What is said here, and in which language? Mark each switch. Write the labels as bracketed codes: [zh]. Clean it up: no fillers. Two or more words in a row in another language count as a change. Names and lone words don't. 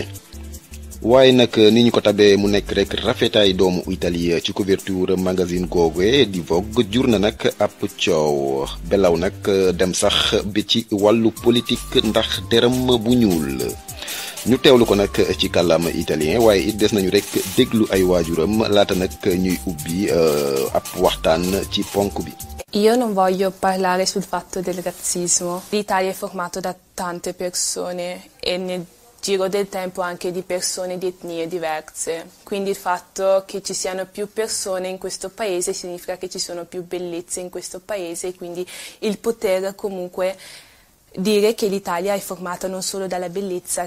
[wo] waaye nag ni ñu ko tabee mu nekk rek rafetaay doomu Italie ci [fr] couverture magazine [wo] googu di Vogue jur na nag ab coow belaw nag dem sax bi ci wàllu politique ndax deram bu ñuul ñu teewlu ko nag ci kàllaama italien waaye it des nañu rek déglu ay waajuram laata nag ñuy ubbi ab waxtaan ci ponk bi. [it] Io non voglio parlare sul fatto del razzismo. L'Italia è formato da tante persone e nel giro del tempo anche di persone di etnie diverse, quindi il fatto che ci siano più persone in questo paese significa che ci sono più bellezze in questo paese e quindi il poter comunque dire che l'Italia è formata non solo dalla bellezza